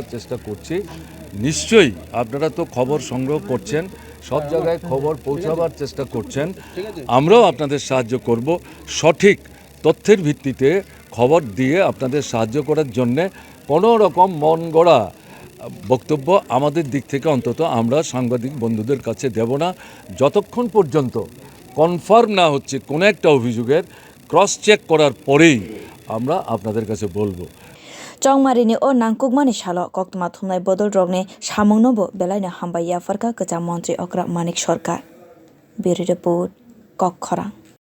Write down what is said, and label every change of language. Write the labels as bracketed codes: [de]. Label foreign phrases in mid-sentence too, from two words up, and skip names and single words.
[bn] চেষ্টা করছি নিশ্চয়ই আপনারা তো খবর সংগ্রহ করছেন সব জায়গায় খবর পৌঁছাবার চেষ্টা করছেন আমরাও আপনাদের সাহায্য করব সঠিক তথ্যের ভিত্তিতে খবর দিয়ে আপনাদের সাহায্য করার জন্য কোনো রকম মন গড়া বক্তব্য আমাদের দিক থেকে অন্তত আমরা সাংবাদিক বন্ধুদের কাছে দেব না যতক্ষণ পর্যন্ত কনফার্ম না হচ্ছে কোনো একটা অভিযোগের [en] cross check [bn] করার পরেই আমরা আপনাদের কাছে বলবো [trp] chongmarini o nangkukmani salo koktoma thumnai bodol rokni samungnobo belaina hamba yafarka kwcham montri okra Manik Sarkar [en] Bureau Report [trp] Kokkhorang